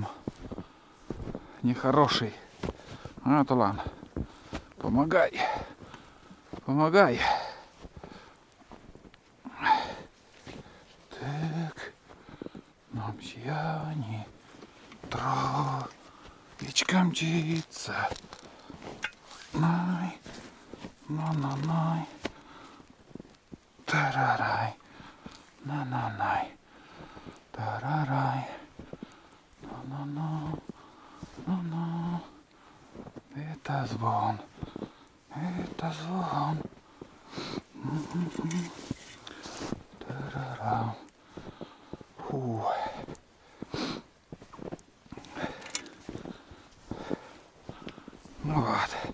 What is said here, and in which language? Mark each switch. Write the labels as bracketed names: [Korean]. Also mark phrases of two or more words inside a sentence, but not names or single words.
[Russian] Нехороший. А, Тулан, помогай. Помогай. Так. Нам сияние. Травичка мчится. Най. На-на-най. Тарарай. На-на-най. Тарарай. На-на-на. На-на. Это звон. Это звон. Тарарам. Фу. Ну вот.